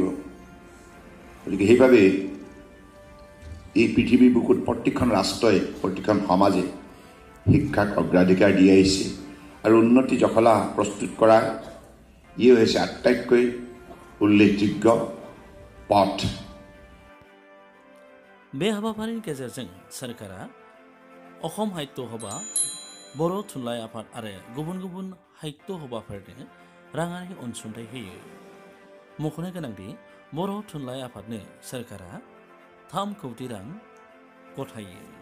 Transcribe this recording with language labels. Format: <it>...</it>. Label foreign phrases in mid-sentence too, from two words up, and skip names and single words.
<as>গতিকে সেইবাবে এই পৃথিৱীৰ বুকুত প্ৰতিখন ৰাষ্ট্ৰই, প্ৰতিখন সমাজে শিক্ষাক অগ্ৰাধিকাৰ দি আহিছে আৰু উন্নতি জখলা প্ৰস্তুত কৰা ই হৈছে আটাইতকৈ উল্লেখযোগ্য পথ।</as> <brx>बे हाबाफारिनि गेजेरजों सोरखारा अखम साहित्य सभा, बर' थुनलाइ आफाद आरो गुबुन गुबुन साहित्य सभाफोरनो राङारि अनसुंथाइ होयो। मख'नो गोनांदि बर' थुनलाइ आफादनो सोरखारा 3 कौटि रां गथायो।</brx>